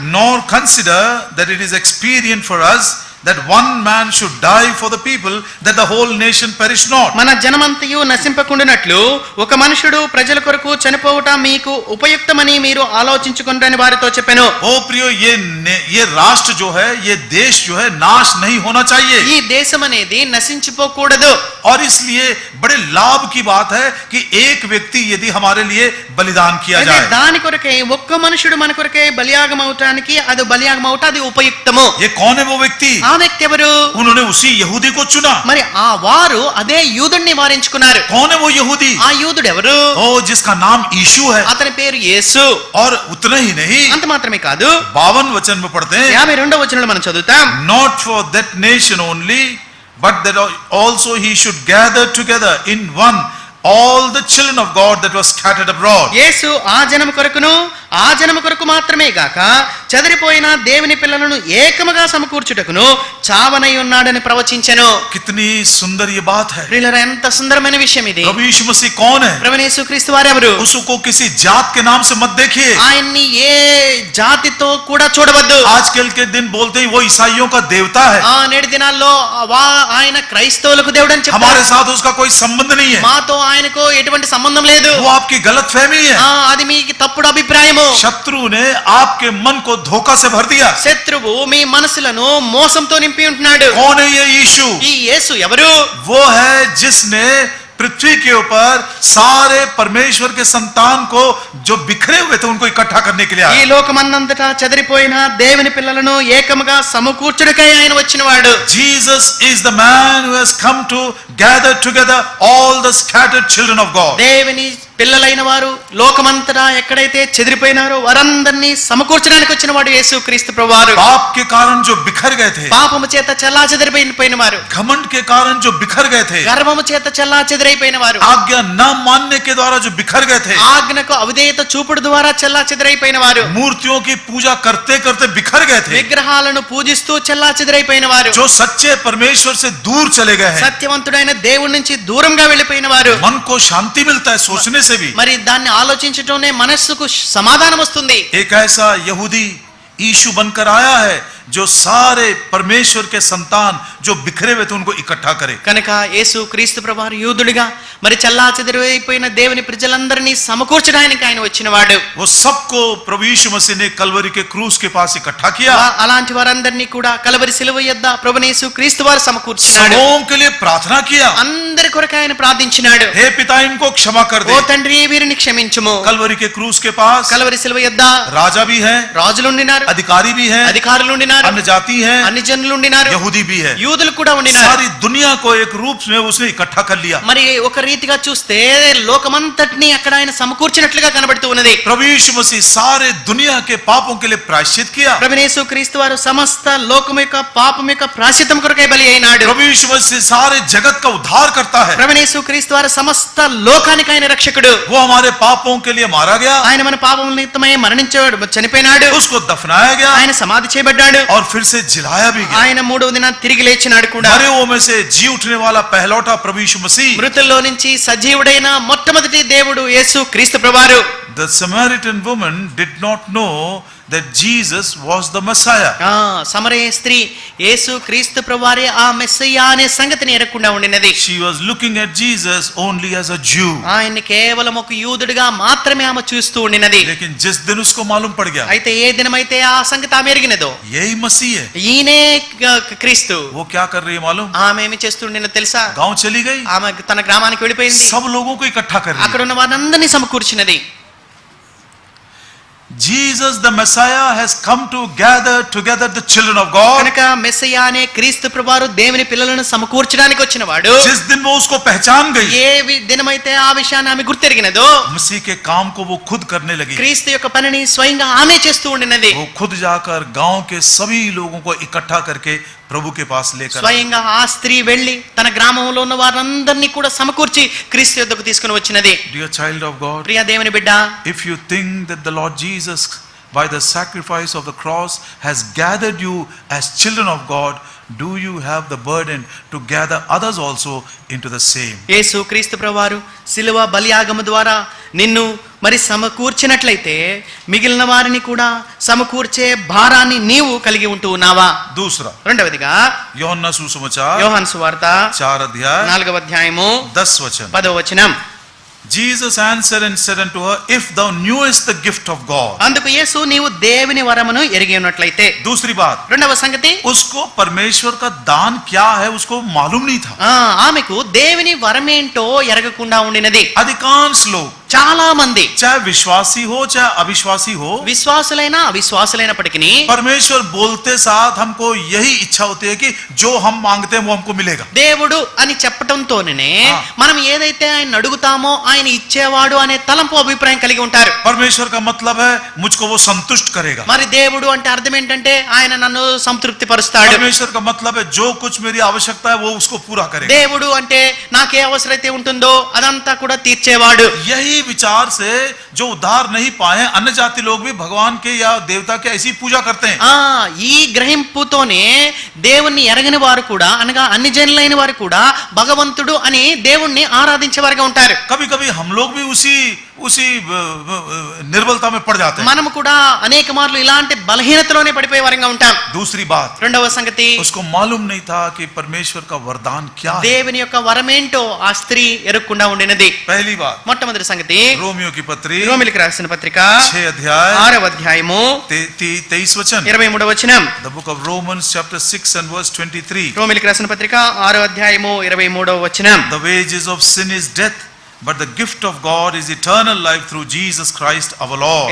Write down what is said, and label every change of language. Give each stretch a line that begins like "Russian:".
English: Nor consider that it is expedient for us that one man should die for the people, that the whole nation perish not.
Telugu: మన జనమంతయు నశింపకుండునట్లు ఒక మనుషుడు ప్రజల కొరకు చనిపోవుట మీకు ఉపయుక్తమని మీరు ఆలోచించుకుంటారని వారితో చెప్పెను.
Hindi: ओ प्रियो, ये राष्ट्र जो है, ये देश जो है, नाश नहीं होना चाहिए.
Telugu: ఈ దేశం అనేది నశించిపోకూడదు.
Hindi: और इसलिए बड़े लाभ की बात है कि एक व्यक्ति यदि हमारे लिए बलिदान किया
Telugu: అయితే
Hindi: जाए.
Telugu: దాని కొరకే ఒక్క మనుషుడు మన కొరకే బలియాగం అవటానికి అది బలియాగం అవట అది ఉపయుక్తము.
Hindi: ये कौन है वो व्यक्ति?
Telugu: ఆ వ్యక్తి ఎవరు?
Hindi: उन्होंने उसी यहूदी को चुना.
Telugu: మరి ఆ వారు అదే యూదుడిని వారించుకున్నారు.
Hindi: कौन है वो यहूदी?
Telugu: ఆ యూదుడు ఎవరు?
Hindi: ओ जिसका नाम यीशु है.
Telugu: అతని పేరు యేసు.
Hindi: और उतना ही नहीं,
Telugu: అంత మాత్రమే కాదు,
Hindi: 52 वचन में पढ़ते हैं,
Telugu: 52వ వచనంలో మనం చదువుతాం,
English: not for that nation only, but that also he should gather together in one all the children of God that was scattered abroad.
Telugu: యేసు ఆ జనము కొరకును ఆ జనము కొరకు మాత్రమే గాక చెదిరిపోయిన దేవుని పిల్లలను ఏకముగా సమకూర్చుటకును చావనై ఉన్నాడని ప్రవచించెను.
Hindi: कितनी सुंदर ये बात है.
Telugu: ప్రియులారా, ఎంత సుందరమైన విషయం ఇది.
Hindi: प्रभु यीशु मसीह कौन है?
Telugu: ప్రభువైన యేసుక్రీస్తు వారెవరు?
Hindi: उसको किसी जात के नाम से मत देखिए.
Telugu: ఆయన్ని ఏ జాతితో కూడా చూడవద్దు.
Hindi: आजकल के दिन बोलते हैं वो ईसाइयों का देवता है.
Telugu: నేటి దినాల్లో ఆయన క్రైస్తవులకు దేవుడు అని చెప్తారు.
Hindi: हमारे साथ उसका कोई संबंध नहीं है.
Telugu: మాతో ఆయనకు ఎటువంటి సంబంధం లేదు.
Hindi: वो आपकी गलतफहमी है.
Telugu: అది మీకు తప్పుడు అభిప్రాయము.
Hindi: शत्रु ने आपके मन को धोखा से भर दिया.
Telugu: శత్రువు మీ మనసులను మోసంతో నింపి ఉంటున్నాడు.
Hindi: कौन है ये यीशु?
Telugu: ఈ యేసు ఎవరు?
Hindi: वो है जिसने पृथ्वी के ऊपर सारे परमेश्वर के संतान को जो बिखरे हुए थे उनको इकट्ठा करने के लिए
Telugu: ఈ
Hindi: आया.
Telugu: లోకమందంతటా చెదిరిపోయిన దేవుని పిల్లలను ఏకముగా సమకూర్చుటకై ఆయన వచ్చినవాడు.
English: Jesus is the man who has come to gather together all the scattered children of God.
Telugu: దేవుని పిల్లలైన వారు లోకమంతటా ఎక్కడైతే చెదిరిపోయినారో వారందరినీ సమకూర్చడానికి వచ్చిన వాడు యేసు క్రీస్తు ప్రభువారు.
Hindi: पाप के कारण जो बिखर गए थे,
Telugu: పాపము చేత చెల్లాచెదిరిపోయిన వారు,
Hindi: घमंड के कारण जो बिखर गए थे,
Telugu: గర్వము చేత చెల్లాచెదిరైపోయిన వారు,
Hindi: आज्ञा न मानने के द्वारा जो बिखर गए थे,
Telugu: ఆజ్ఞకు అవిధేయత చూపుడు ద్వారా చెల్లాచెదిరైపోయిన వారు,
Hindi: मूर्तियों की पूजा करते करते बिखर गए थे,
Telugu: విగ్రహాలను పూజిస్తూ చెల్లాచెదిరైపోయిన వారు,
Hindi: जो सच्चे परमेश्वर से दूर चले गए हैं।
Telugu: సత్యవంతుడైన దేవుడి నుంచి దూరంగా వెళ్ళిపోయిన వారు.
Hindi: मन को शांति मिलता है सोचने से भी।
Telugu: మరి దాన్ని ఆలోచించటంనే మనస్సుకు సమాధానం వస్తుంది.
Hindi: एक ऐसा यहूदी यीशु बनकर आया है जो सारे परमेश्वर के संतान जो बिखरे हुए थे उनको इकट्ठा करे।
Telugu: కనుక యేసు క్రీస్తు ప్రభువారు యూదుడిగా మరి చెల్లాచెదిరైపోయిన దేవుని ప్రజలందరినీ సమకూర్చడానికి ఆయన వచ్చినవాడు.
Hindi: वो सबको प्रभु यीशु मसीह ने कलवरी के क्रूस के पास इकट्ठा किया।
Telugu: అలాంటి వారందరినీ కూడా కలవరి సిలువ యొద్ద ప్రభువైన యేసు క్రీస్తు వారు సమకూర్చినాడు.
Hindi: सबों के लिए प्रार्थना किया,
Telugu: అందరి కొరకు ఆయన ప్రార్థించినాడు.
Hindi: हे पिता इनको क्षमा कर
Telugu: ఓ
Hindi: दे।
Telugu: తండ్రి వీరిని క్షమించుము.
Hindi: कलवरी के क्रूस के पास
Telugu: కలవరి సిలువ యొద్ద
Hindi: राजा भी है,
Telugu: రాజులు ఉండినారు,
Hindi: अधिकारी भी है,
Telugu: అధికారులు ఉండినారు,
Hindi: अन्य जाति है,
Telugu: అన్ని జనులు ఉండినారు,
Hindi: यहूदी भी है।
Telugu: యూదులు కూడా ఉండినారు.
Hindi: सारी दुनिया को एक रूप में उसने इकट्ठा कर लिया।
Telugu: మరి ఒక రీతిగా చూస్తే లోకమంతటిని అక్కడ ఆయన సమకూర్చినట్లుగా కనబడుతూ ఉన్నది.
Hindi: प्रभु यीशु मसीह सारे दुनिया के पापों के लिए प्रायश्चित किया।
Telugu: ప్రభువైన యేసు క్రీస్తు వారు సమస్త లోకం యొక్క పాపం యొక్క ప్రాయశ్చిత్తం కొరకై బలి అయినాడు.
Hindi: प्रभु यीशु मसीह सारे जगत का उद्धार करता है।
Telugu: ప్రభువైన యేసు క్రీస్తు వారు సమస్త లోకానికి ఆయన రక్షకుడు.
Hindi: वो हमारे पापों के लिए मारा गया,
Telugu: ఆయన మన పాపముల నిమిత్తమై మరణించాడు, చనిపోయినాడు,
Hindi: उसको दफनाया गया
Telugu: ఆయన సమాధి చేయబడ్డాడు,
Hindi: और फिर से जिलाया भी गया।
Telugu: ఆయన మూడవ దినాన తిరిగి లేచినాడు కూడా.
Hindi: मरे हुओं में से जी उठने वाला पहलौठा प्रभु यीशु मसीह।
Telugu: మృతుల్లో నుంచి సజీవుడైన మొట్టమొదటి దేవుడు యేసు క్రీస్తు ప్రభువారు.
English: The Samaritan woman did not know that Jesus was the Messiah.
Telugu: సమరయ స్త్రీ యేసు క్రీస్తు ప్రభువారే ఆ మెస్సయ్యా అనే సంగతిని ఎరగకుండా ఉండినది.
English: She was looking at Jesus only as a Jew.
Telugu: ఆయన్ని కేవలం ఒక యూదుడిగా మాత్రమే ఆమె చూస్తూ ఉండినది.
Hindi: लेकिन जिस दिन उसको मालूम पड़ गया
Telugu: అయితే ఏ దినమైతే ఆ సంగతి ఆమె ఎరిగినదో
Hindi: यही मसीह है,
Telugu: ఈయనే క్రీస్తు,
Hindi: वो क्या कर रही है मालूम?
Telugu: ఆమె ఏమి చేస్తుండేనో తెలుసా?
Hindi: गांव चली गई,
Telugu: ఆమె తన గ్రామానికి వెళ్ళిపోయింది,
Hindi: सब लोगों को इकट्ठा कर रही
Telugu: అక్కడ ఉన్న వారందరినీ సమకూర్చినది.
English: Jesus the Messiah has come to gather together the children of God.
Telugu: కనుక మెస్సయ్యా అనే క్రీస్తు ప్రభువారు దేవుని పిల్లలను సమకూర్చడానికి వచ్చినవాడు.
Hindi: जिस दिन वो उसको पहचान गई,
Telugu: ఏ దినమైతే ఆ విషయాన్ని ఆమె గుర్తెరిగినదో
Hindi: मसीह के काम को वो खुद करने लगी।
Telugu: క్రీస్తు యొక్క పనిని స్వయంగా ఆమె చేస్తూ ఉండినది.
Hindi: वो खुद जाकर गांव के सभी लोगों को इकट्ठा करके प्रभु के पास लेकर आई।
Telugu: స్వయంగా ఆ స్త్రీ వెళ్లి తన గ్రామంలో ఉన్న వారందరినీ కూడా సమకూర్చి క్రీస్తు యొద్దకు తీసుకుని వచ్చినది.
English: Dear child of God,
Telugu: ప్రియ దేవుని బిడ్డ,
English: if you think that the Lord Jesus by the sacrifice of the cross has gathered you as children of God, do you have the burden to gather others also into the same?
Telugu: యేసు క్రీస్తు ప్రభువారు శిలువ బలియాగము ద్వారా నిన్ను మరి సమకూర్చినట్లయితే మిగిలిన వారిని కూడా సమకూర్చే భారాన్ని నీవు కలిగి ఉంటూ ఉన్నావా?
Hindi: दूसरा,
Telugu: రెండవదిగా
Hindi: యోహన్నా సుసమాచాर
Telugu: యోహాను సువార్త
Hindi: 4 अध्याय
Telugu: 4వ అధ్యాయము
Hindi: 10 वचन।
Telugu: 10వ వచనం.
English: Jesus answered and said unto her, if thou knewest the gift of God.
Telugu: అందుకు యేసు నీవు దేవుని వరమును ఎరిగి ఉన్నట్లయితే.
Hindi: दूसरी बात,
Telugu: రెండవ సంగతి,
Hindi: उसको परमेश्वर का दान क्या है उसको मालूम नहीं था।
Telugu: ఆమెకు దేవుని వరమేంటో ఎరగకుండా ఉండినది.
Hindi: अधिकांश लोग
Telugu: చాలా మంది
Hindi: चाहे विश्वासी हो चाहे अविश्वासी हो,
Telugu: విశ్వాసులైనా అవిశ్వాసులైనప్పటికీ
Hindi: परमेश्वर बोलते साथ हमको यही इच्छा होती है कि जो हम मांगते हैं वो हमको मिलेगा।
Telugu: దేవుడు అని చెప్పటంతోనే మనం ఏదైతే ఆయన అడుగుతామో ఆయన ఇచ్చేవాడు అనే తలంపు అభిప్రాయం కలిగి ఉంటారు.
Hindi: परमेश्वर का मतलब है मुझको वो संतुष्ट करेगा।
Telugu: మరి దేవుడు అంటే అర్థం ఏంటంటే ఆయన నన్ను సంతృప్తి పరుస్తాడు.
Hindi: परमेश्वर का मतलब है जो कुछ मेरी आवश्यकता है वो उसको पूरा करेगा।
Telugu: దేవుడు అంటే నాకే అవసరమైతే ఉంటుందో అదంతా కూడా తీర్చేవాడు.
Hindi: यही विचार से जो उद्धार नहीं पाए अन्य जाति लोग भी भगवान के या देवता के ऐसी पूजा करते हैं।
Telugu: ఈ గ్రహింపుతోనే దేవుణ్ణి ఎరగని వారు కూడా అనగా అన్ని జనులైన వారు కూడా భగవంతుడు అని దేవుణ్ణి ఆరాధించే వారుగా ఉంటారు.
Hindi: कभी कभी हम लोग भी उसी निर्बलता में पड़ जाते हैं।
Telugu: మనము కూడా అనేక మార్లు ఇలాంటి బలహీనతలోనే పడిపోయే వారంగా ఉంటాం.
Hindi: दूसरी बात,
Telugu: రెండవ సంగతి,
Hindi: उसको मालूम नहीं था कि परमेश्वर का वरदान क्या है।
Telugu: దేవుని యొక్క వరమేంటో ఆ స్త్రీ ఎరుక్కుండా ఉండినది.
Hindi: पहली बात,
Telugu: మొట్టమొదటి సంగతి,
Hindi: रोमियो की पत्री
Telugu: రోమిలికి రాసిన పత్రిక
Hindi: 6 अध्याय
Telugu: 6వ అధ్యాయము
Hindi: 23 वचन।
Telugu: 23వ వచనం.
English: The book of Romans chapter 6 and verse 23.
Telugu: రోమిలికి రాసిన పత్రిక 6వ అధ్యాయము 23వ వచనం.
English: The wages of sin is death, but the gift of God is eternal life through Jesus Christ our Lord.